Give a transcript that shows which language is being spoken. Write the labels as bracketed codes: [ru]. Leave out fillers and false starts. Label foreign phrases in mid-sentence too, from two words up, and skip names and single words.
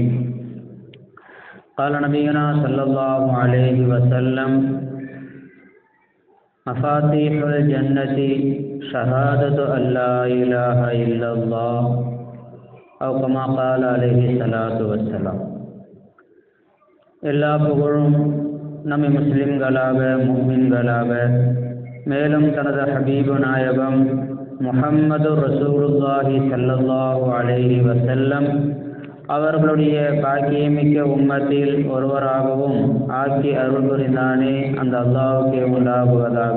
[ar] قال نبينا صلى الله عليه وسلم: مفاتيح الجنة شهادة أن لا إله إلا الله أو كما قال عليه الصلاة والسلام. [ta] எல்லா புகழும் நம்மை முஸ்லிம்களாக முஃமின்களாக மேலும் தனது ஹபீபு நாயகம் முஹம்மது [ar] رسول الله صلى الله عليه وسلم [ta] அவர்களுடைய பாக்கியமிக்க உம்மத்தில் ஒருவராகவும் ஆக்கி அருள் புரிந்தானே அந்த அல்லாஹ்வுக்கே உண்டாகுவதாக.